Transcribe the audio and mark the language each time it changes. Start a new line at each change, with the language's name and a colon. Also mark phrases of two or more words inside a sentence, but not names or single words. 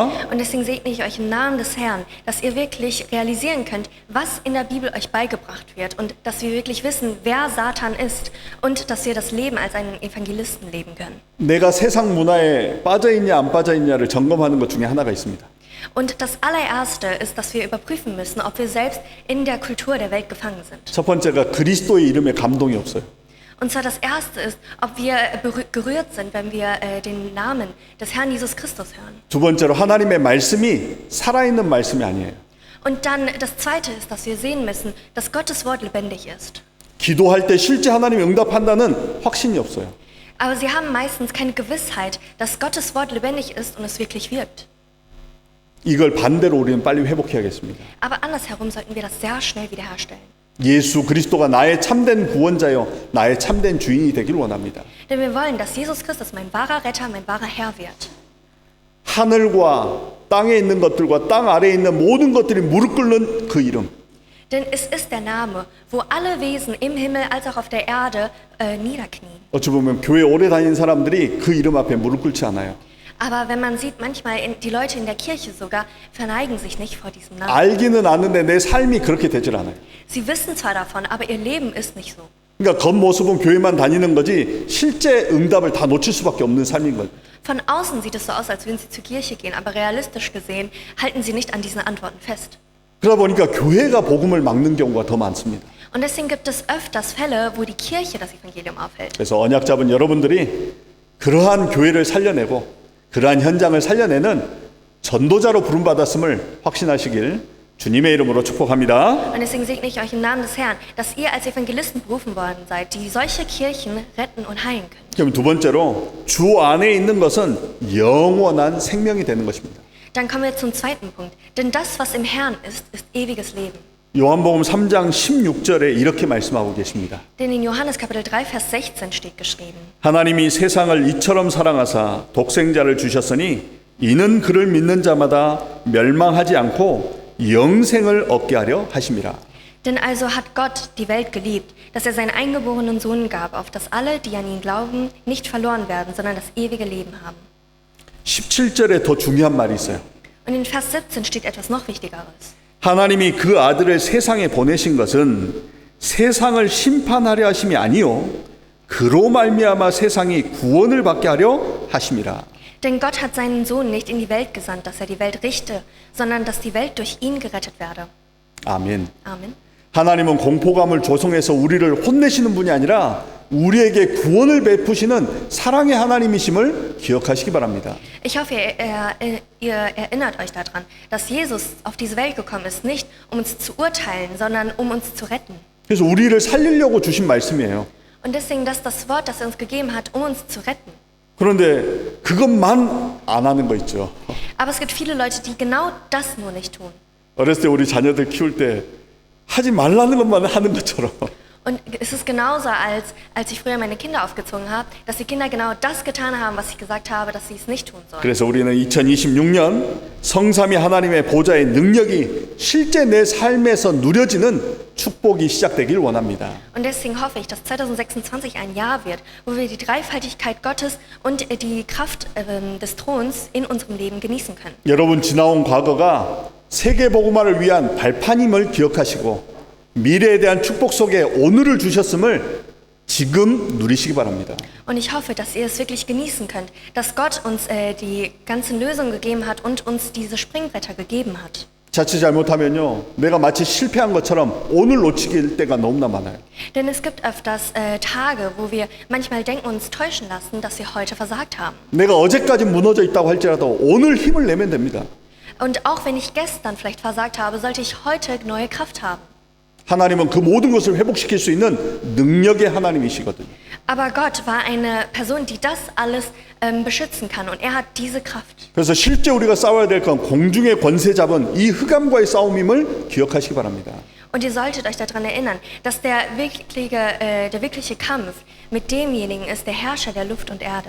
German: Und deswegen segne ich euch im Namen des Herrn, dass ihr wirklich realisieren könnt, was in der Bibel euch beigebracht wird und dass wir wirklich wissen, wer Satan ist und dass wir das Leben als einen Evangelisten leben können.
Korean: 내가 세상 문화에 빠져 있냐 안 빠져 있냐를 점검하는 것 중에 하나가 있습니다.
German: Und das allererste ist, dass wir überprüfen müssen, ob wir selbst in der Kultur der Welt gefangen sind.
Korean: 첫 번째가 그리스도의 이름에 감동이 없어요.
German: Und zwar das erste ist, ob wir gerührt sind, wenn wir den Namen des Herrn Jesus Christus hören.
Korean: 두 번째로 하나님의 말씀이 살아있는 말씀이 아니에요.
German: Und dann das zweite ist, dass wir sehen müssen, dass Gottes Wort lebendig ist.
Korean: 기도할 때 실제 하나님이 응답한다는 확신이 없어요.
German: Aber sie haben meistens keine Gewissheit, dass Gottes Wort lebendig ist und es wirklich wirkt.
Korean: 이걸 반대로 우리는 빨리 회복해야겠습니다.
German: Aber andersherum sollten wir das sehr schnell wiederherstellen.
Korean: 예수 그리스도가 나의 참된 구원자요, 나의 참된 주인이 되길 원합니다.
German: Denn wir wollen, dass Jesus Christus mein wahrer Retter, mein wahrer Herr wird.
Korean: 하늘과 땅에 있는 것들과 땅 아래에 있는 모든 것들이 무릎 꿇는 그 이름.
German: Denn es ist der Name, wo alle Wesen im Himmel als auch auf der Erde niederknien.
Korean: 어찌 보면 교회 오래 다닌 사람들이 그 이름 앞에 무릎 꿇지 않아요.
German: Aber wenn man sieht, manchmal die Leute in der Kirche sogar verneigen sich nicht vor diesem Namen.
Korean: 알기는 아는데 내 삶이 그렇게 되질 않아요.
German: Sie wissen zwar davon, aber ihr Leben ist nicht so.
Korean: 그러니까 겉모습은 교회만 다니는 거지 실제 응답을 다 놓칠 수밖에 없는 삶인 거예요.
German: Von außen sieht es so aus, als würden sie zur Kirche gehen, aber realistisch gesehen halten sie nicht an diesen Antworten fest.
Korean: 그러다 보니까 교회가 복음을 막는 경우가 더 많습니다.
German: Und deswegen gibt es öfters Fälle, wo die Kirche das Evangelium aufhält.
Korean: 그래서 언약 잡은 여러분들이 그러한 교회를 살려내고 그러한 현장을 살려내는 전도자로 부름받았음을 확신하시길 주님의 이름으로 축복합니다.
German: Und deswegen segne ich euch im Namen des Herrn, dass ihr als Evangelisten berufen worden seid, die solche Kirchen retten und heilen können.
Korean: 그럼 두 번째로 주 안에 있는 것은 영원한 생명이 되는 것입니다.
German: Dann kommen wir zum zweiten Punkt. Denn das, was im Herrn ist, ist ewiges Leben.
Korean: 요한복음 3장 16절에 이렇게 말씀하고 계십니다.
German: Denn in Johannes Kapitel 3, Vers 16 steht geschrieben.
Korean: 하나님이 세상을 이처럼 사랑하사 독생자를 주셨으니 이는 그를 믿는 자마다 멸망하지 않고 영생을 얻게 하려 하심이라.
German: Denn also hat Gott die Welt geliebt, dass er seinen eingeborenen Sohn gab, auf dass alle, die an ihn glauben, nicht verloren werden, sondern das ewige Leben haben.
Korean: 17절에 더 중요한 말이 있어요.
German: Und in Vers 17 steht etwas noch Wichtigeres.
Korean: 하나님이 그 아들을 세상에 보내신 것은 세상을 심판하려 하심이 아니요 그로 말미암아 세상이 구원을 받게 하려 하심이라.
German: Denn Gott hat seinen Sohn nicht in die Welt gesandt, dass er die Welt richte, sondern dass die Welt durch ihn gerettet werde.
Korean: 아멘.
German: Amen.
Korean: 하나님은 공포감을 조성해서 우리를 혼내시는 분이 아니라 우리에게 구원을 베푸시는 사랑의 하나님이심을 기억하시기 바랍니다.
German: Ich hoffe, ihr erinnert euch daran, dass Jesus auf diese Welt gekommen ist, nicht um uns zu urteilen, sondern um uns zu retten.
Korean: 그래서 우리를 살리려고 주신 말씀이에요.
German: Und deswegen, das ist das Wort, das er uns gegeben hat, um uns zu retten.
Korean: 그런데 그것만 안 하는 거 있죠.
German: Aber es gibt viele Leute, die genau das nur nicht tun.
Korean: 어렸을 때 우리 자녀들 키울 때 하지 말라는 것만 하는 것처럼
German: Und es ist genauso, als ich früher meine Kinder aufgezogen habe, dass die Kinder genau das getan haben, was ich gesagt habe, dass sie es nicht tun sollen.
Korean: 그래서 우리는 2026년 성삼위 하나님의 보좌의 능력이 실제 내 삶에서 누려지는 축복이 시작되길 원합니다.
German: Und deswegen hoffe ich, dass 2026 ein Jahr wird, wo wir die Dreifaltigkeit Gottes und die Kraft des Throns in unserem Leben genießen können.
Korean: 여러분 지나온 과거가 세계 복음화를 위한 발판임을 기억하시고 미래에 대한 축복 속에 오늘을 주셨음을 지금 누리시기 바랍니다.
German: Und ich hoffe, dass ihr es wirklich genießen könnt, dass Gott uns die ganzen Lösungen gegeben hat und uns diese Springbretter gegeben hat.
Korean: 자칫 잘못하면요, 내가 마치 실패한 것처럼 오늘 놓치길 때가 너무나 많아요.
German: Denn es gibt öfters Tage, wo wir manchmal denken und uns täuschen lassen, dass wir heute versagt haben.
Korean: 내가 어제까지 무너져 있다고 할지라도 오늘 힘을 내면 됩니다.
German: Und auch wenn ich gestern vielleicht versagt habe, sollte ich heute neue Kraft haben.
Korean: 하나님은 그 모든 것을 회복시킬 수 있는 능력의 하나님이시거든요.
German: Aber Gott war eine Person, die das alles beschützen kann und er hat diese Kraft.
Korean: 그래서 실제 우리가 싸워야 될 건 공중의 권세 잡은 이 흑암과의 싸움임을 기억하시기 바랍니다.
German: Und ihr solltet euch daran erinnern, dass der wirkliche Kampf mit demjenigen ist, der Herrscher der Luft und Erde.